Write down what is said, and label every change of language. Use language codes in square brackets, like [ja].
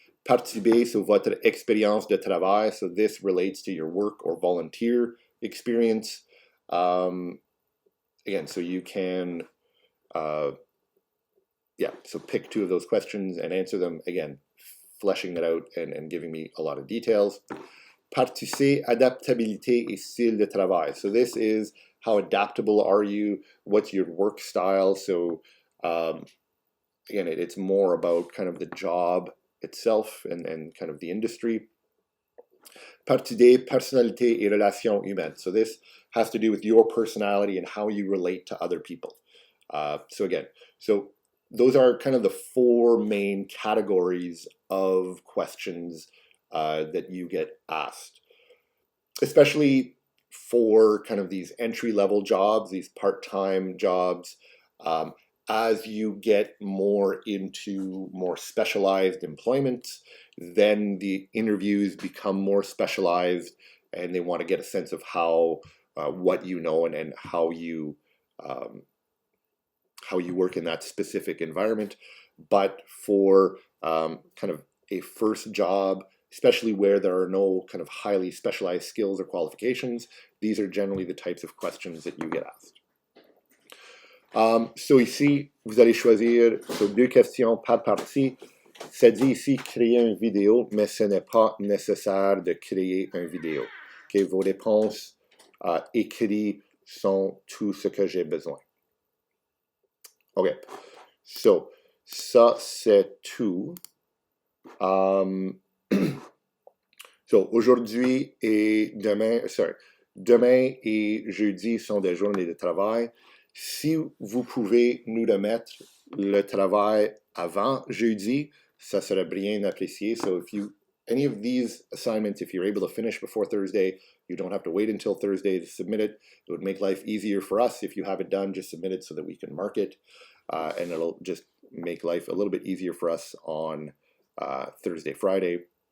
[fr] Partie B, so votre expérience de travail. [en] So this relates to your work or volunteer experience. Again, so you can, yeah, so pick two of those questions and answer them. Again, fleshing it out and giving me a lot of details. [fr] Partie C, adaptabilité et style de travail. [en] So this is how adaptable are you? What's your work style? So again, it's more about kind of the job itself and kind of the industry. [fr] Partie D, personnalité et relations humaines. [en] So this has to do with your personality and how you relate to other people. So again, so those are kind of the four main categories of questions that you get asked, especially for kind of these entry-level jobs, these part-time jobs. As you get more into more specialized employment, then the interviews become more specialized, and they want to get a sense of how what you know and how you work in that specific environment. But for kind of a first job, especially where there are no kind of highly specialized skills or qualifications, these are generally the types of questions that you get asked. [fr] So ici, vous allez choisir so deux questions par partie. Ça dit ici créer une vidéo, mais ce n'est pas nécessaire de créer une vidéo. Okay, vos réponses écrites sont tout ce que j'ai besoin. Okay, so ça c'est tout. So aujourd'hui et demain, demain et jeudi sont des journées de travail. Si vous pouvez nous remettre le travail avant jeudi, ça serait bien apprécié. [en] So if you, any of these assignments, if you're able to finish before Thursday, you don't have to wait until Thursday to submit it. It would make life easier for us. If you have it done, just submit it so that we can mark it. And it'll just make life a little bit easier for us on Thursday, Friday.